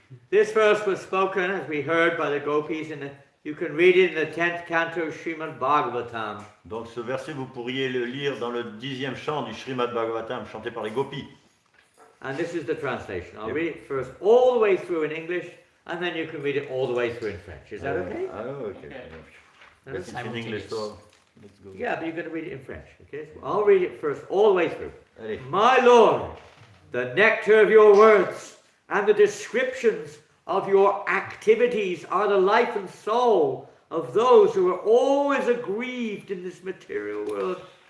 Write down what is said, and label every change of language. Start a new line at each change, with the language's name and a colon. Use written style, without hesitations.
English: This verse was spoken, as we heard, by the gopis you can read it in the 10th canto of Srimad Bhagavatam.
French: Donc ce verset, vous pourriez le lire dans le 10e chant du Srimad Bhagavatam, chanté par les gopis.
English: And this is the translation. I'll read it first all the way through in English, and then you can read it all the way through in French. Is that okay? Okay. It's in English, so let's go. Yeah, but you're going to read it in French, okay? So I'll read it first all the way through.
French: Allez.
English: My Lord, the nectar of your words and the descriptions of your activities are the life and soul of those who are always aggrieved in this material world.